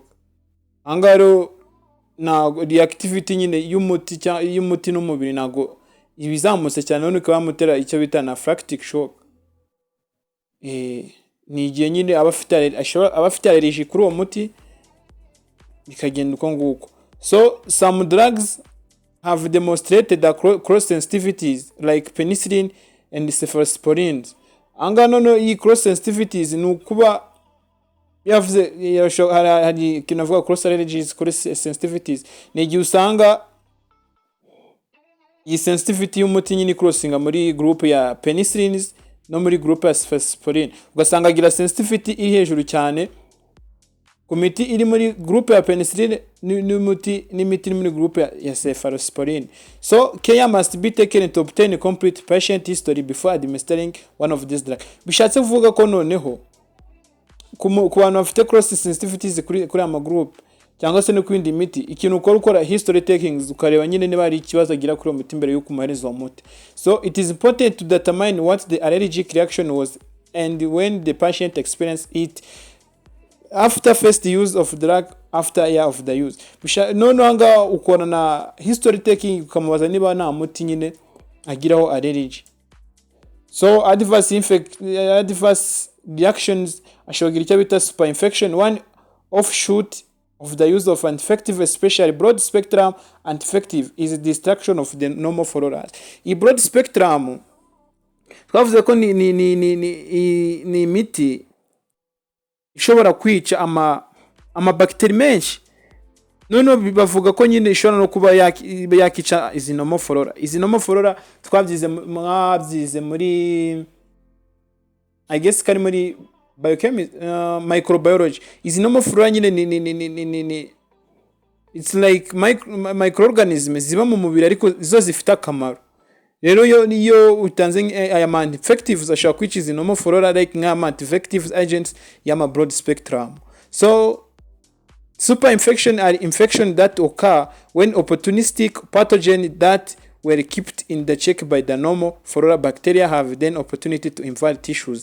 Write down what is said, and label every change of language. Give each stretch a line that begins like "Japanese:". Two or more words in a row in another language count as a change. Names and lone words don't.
Kinyarwanda: Anga rero na reactivity nyine y'umuti n'umubiri nago ibizamutse cyane, none ukaba wamutera icyo bita
English: anaphylactic shock.
Kinyarwanda: Ni igihe nyine abafite allergy kuri uwo muti bikagenda uko nguko.
English: So some drugs have demonstrated cross sensitivities like penicillin and cephalosporin.
Kinyarwanda: Anga nono iyi
English: cross sensitivities
Kinyarwanda: ni ukuba yavuze hari kinavuga
English: cross allergies, cross sensitivities
Kinyarwanda: ni igihe usanga iyi sensitivity y'umuti nyine crossinga muri group ya penicillins no muri group ya cephalosporin, ugasanga agira sensitivity iri hejuru cyane ku miti iri muri group ya penicillin n'imiti muri group ya cephalosporin.
English: So care must be taken to obtain a complete patient history before administering one of these drugs.
Kinyarwanda: Bishatse kuvuga ko noneho ku bantu bafite
English: cross sensitivities
Kinyarwanda: kuri ama group cyangwa se no kwindi miti, ikintu ukora
English: history takings
Kinyarwanda: ukareba nyine niba ari ikibazo agira kuri umuti mbere yuko umuhereza umuti.
English: So it is important to determine what the allergic reaction was and when the patient experienced it after first use of drug, after year of the use.
Kinyarwanda: None anga ukora na
English: history taking
Kinyarwanda: ukamubaza niba nta muti nyine agiraho allergy. So
English: adverse reactions
Kinyarwanda: ashogira icyo bita
English: super infection. One offshoot of the use of anti-infective, especially broad spectrum anti-infective, is the destruction of the normal flora.
Kinyarwanda: I
English: broad spectrum
Kinyarwanda: twavuze ko ni miti ishobora kwica ama bacteria menshi. None bavuga ko nyine ishobora no kuba yakica izi
English: normal flora.
Kinyarwanda: Izi
English: normal flora
Kinyarwanda: mwabyize muri I guess kari muri biochemistry, microbiology. Izi
English: normal flora
Kinyarwanda: nyine
English: it's like microorganisms
Kinyarwanda: ziba mu mubiri ariko zo zifite akamaro. Rero iyo utanze aya anti-infectives ashobora kwikiza
English: normal flora like
Kinyarwanda: nka
English: anti-infective agents
Kinyarwanda: y'ama
English: broad spectrum. So super infection are infection that occur when opportunistic pathogen that were kept in the check by the normal flora bacteria have then opportunity to invade tissues.